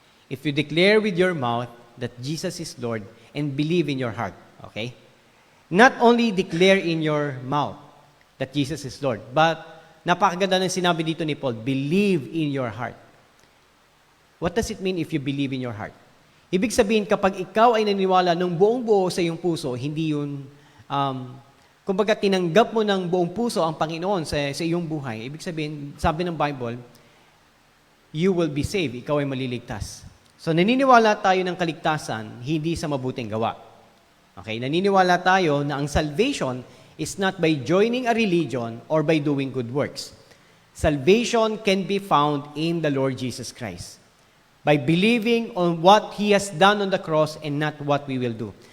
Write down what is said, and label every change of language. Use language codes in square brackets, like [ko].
[en] If you declare with your mouth that Jesus is Lord and believe in your heart, okay? Not only declare in your mouth that Jesus is Lord, but [tl] napakaganda ng sinabi dito ni Paul, [en] believe in your heart. What does it mean if you believe in your heart? [tl] Ibig sabihin, kapag ikaw ay naniniwala ng buong buo sa iyong puso, hindi yun, kumbaga tinanggap mo ng buong puso ang Panginoon sa iyong buhay. Ibig sabihin, sabi ng Bible, [en] you will be saved, [tl] ikaw ay maliligtas. So naniniwala tayo ng kaligtasan, hindi sa mabuting gawa. [en] Okay, [tl] naniniwala tayo na ang [en] salvation is not by joining a religion or by doing good works. Salvation can be found in the Lord Jesus Christ by believing on what He has done on the cross and not what we will do.